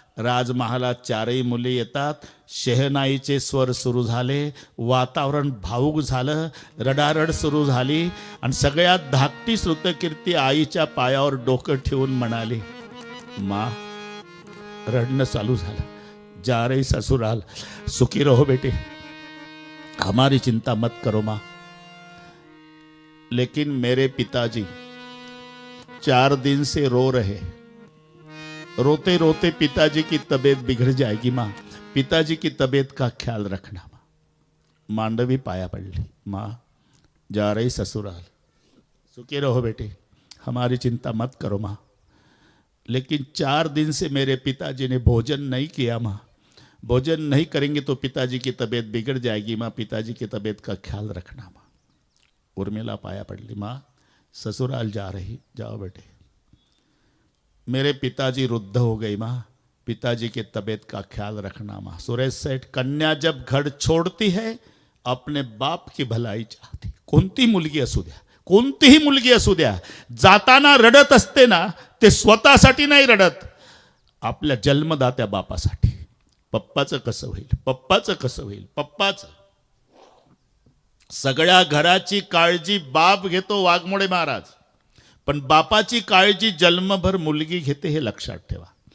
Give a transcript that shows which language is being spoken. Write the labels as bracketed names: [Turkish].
[Marathi] राजमहालात 4ही मुली येतात. शहनाईचे स्वर सुरू झाले. वातावरण भावुक झालं. रडारड सुरू झाली. आणि सगळ्यात धाकटी श्रुतकीर्ती आईच्या पायावर डोकं ठेवून म्हणाली, माँ. रडणं चालू झालं. [Hindi] जा रही ससुराल, सुखी रहो बेटे, हमारी चिंता मत करो माँ. लेकिन मेरे पिताजी 4 दिन से रो रहे. रोते रोते पिताजी की तबीयत बिगड़ जाएगी माँ, पिताजी की तबीयत का ख्याल रखना माँ. [Marathi] मांडवी पाया पडली. [Hindi] माँ जा रही ससुराल, सुखी रहो बेटे, हमारी चिंता मत करो माँ. लेकिन 4 दिन से मेरे पिताजी ने भोजन नहीं किया माँ, भोजन नहीं करेंगे तो पिताजी की तबीयत बिगड़ जाएगी माँ, पिताजी की तबीयत का ख्याल रखना माँ. [Marathi] उर्मिला पाया पडली. [Hindi] माँ ससुराल जा रही, जाओ बेटे. मेरे पिताजी वृद्ध हो गई माँ, पिताजी की तबीयत का ख्याल रखना माँ. सुरेश सेठ, कन्या जब घर छोड़ती है अपने बाप की भलाई चाहती. [Marathi] कोणती मुलगी असू द्या, कोणतीही मुलगी असू द्या, जाताना रडत असते ना, ते स्वतःसाठी नाही रडत, आपल्या जन्मदात्या बापासाठी. पप्पाचं कसं होईल, पप्पाचं कसं होईल, पप्पाचं. सगळ्या घराची काळजी बाप घेतो वाघमोडे महाराज, पण बापाची काळजी जन्मभर मुलगी घेते, हे लक्षात ठेवा.